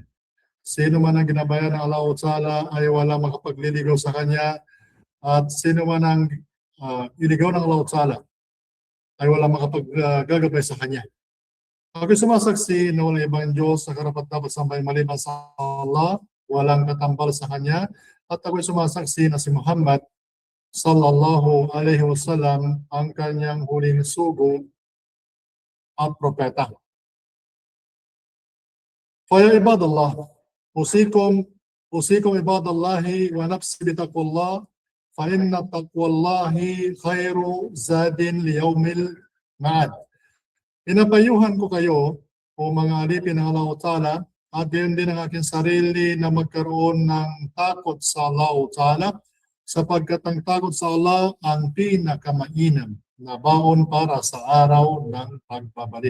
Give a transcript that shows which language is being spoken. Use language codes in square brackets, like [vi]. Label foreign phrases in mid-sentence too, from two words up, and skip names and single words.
[tl] Sino man ang ginabayan ng [ar] الله تعالى [tl] ay wala makapagliligaw sa Kanya, at sino man ang iligaw ng [ar] الله تعالى [tl] ay wala makapaggagabay sa Kanya. Ako'y sumasaksi na walang ibang Diyos sa karapat-dapat sambay maliban sa Allah, walang katambal sa Kanya, at ako'y sumasaksi na si Muhammad [ar] صلى الله عليه وسلم [tl] ang Kanyang huling sugo at propeta. [ar] فيا عباد الله، أوصيكم عباد الله ونفسي بتقوى الله، فإن تقوى الله خير زاد ليوم المعاد. [tl] Pinapayuhan ko kayo, o mga alipin ng [ar] الله تعالى, [tl] at gayon din ang aking sarili na magkaroon ng takot sa [ar] الله تعالى, [tl] sapagkat ang takot sa Allah ang pinakamainam na baon para sa araw ng pagbabalik.